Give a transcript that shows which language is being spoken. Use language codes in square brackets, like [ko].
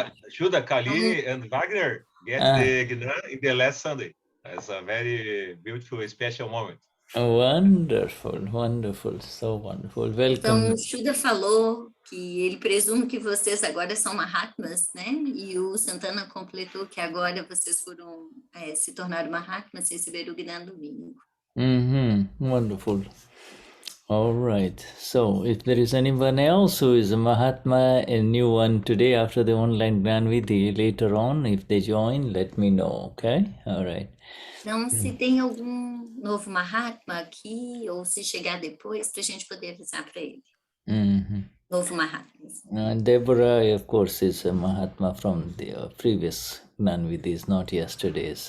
[en] Shuddha, Kali and Wagner get the Gnan in the last Sunday. It's a very beautiful, special moment. Wonderful, wonderful, so wonderful. Welcome. [pt] Então, o Shuddha falou que ele presume que vocês agora são Mahatmas, né? E o Santana completou que agora vocês foram se tornaram Mahatmas, receberam o Gnan domingo. [en] Wonderful. All right. So, if there is anyone else who is a Mahatma, a new one today after the online Gnan Vidhi, later on, if they join, let me know. Okay? All right. [pt] Então, se tem algum novo Mahatma aqui, ou se chegar depois, para a gente poder avisar para ele. Novo Mahatma. [en] Deborah, of course, is a Mahatma from the previous Gnan Vidhis, not yesterday's.